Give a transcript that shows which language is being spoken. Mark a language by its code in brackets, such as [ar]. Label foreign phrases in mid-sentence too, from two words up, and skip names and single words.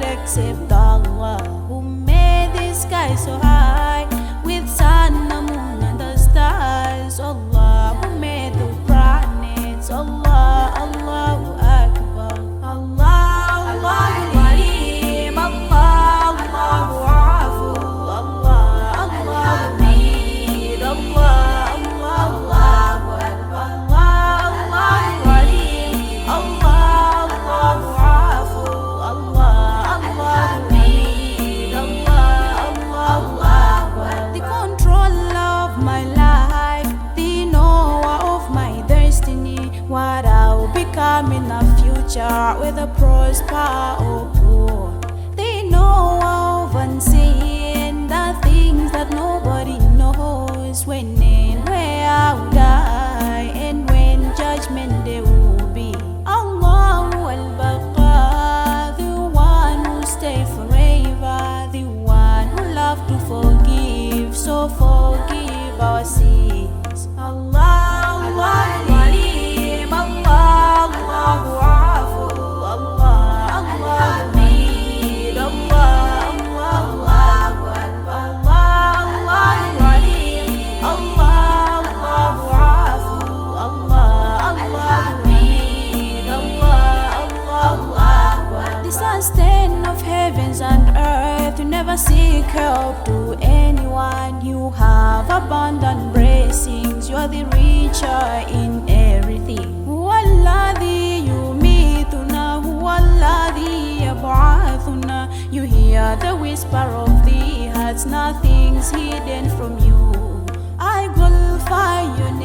[en] except Allah, who made the sky so high with sun, the moon and the stars. Allah, who made the planets. [ar] الله، الله أكبر. الله، الله عليم. الله، الله عفو. الله، الله حميد. الله، الله أكبر. الله، الله عليم. الله، الله عفو. الله، الله حميد. الله، الله أكبر. [en] The controller of my life, the knower of my destiny, what I'll become in the future, whether prosper or poor. They know of unseen, the things that nobody knows, when and where I'll die, and when judgment day will be. [ar] الله الباقي, [en] the one who stay forever, the one who love to forgive, so forgive our sins. [ar] الله، الله عليم. الله، الله عفو. الله، الله حميد. الله، الله أكبر. الله، الله عليم. الله، الله عفو. الله، الله حميد. الله، الله أكبر. [en] The sustainer of heavens and earth, you never seek help to anyone. You have abundant blessings, you are the richer in everything. [ar] هو الذي يميتنا، هو الذي يبعثنا. [en] You hear the whisper of the hearts, nothing's hidden from you. I glorify